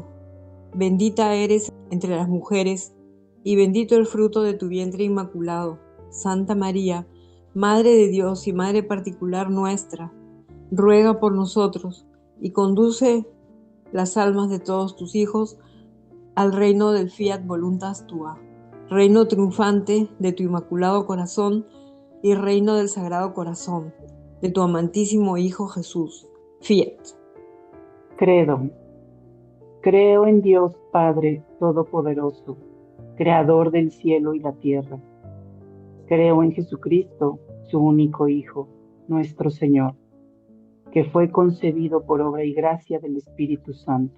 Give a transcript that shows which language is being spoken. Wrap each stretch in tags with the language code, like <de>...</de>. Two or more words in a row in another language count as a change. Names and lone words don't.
<es>Bendita eres entre las mujeres, y bendito el fruto de tu vientre inmaculado. Santa María, Madre de Dios y Madre particular nuestra, ruega por nosotros y conduce las almas de todos tus hijos al reino del</es> <la>fiat voluntas tua,</la> <es>reino triunfante de tu inmaculado corazón y reino del sagrado corazón de tu amantísimo Hijo Jesús. Fiat. Credo. Creo en Dios Padre Todopoderoso, Creador del cielo y la tierra. Creo en Jesucristo, su único Hijo, nuestro Señor, que fue concebido por obra y gracia del Espíritu Santo.</es>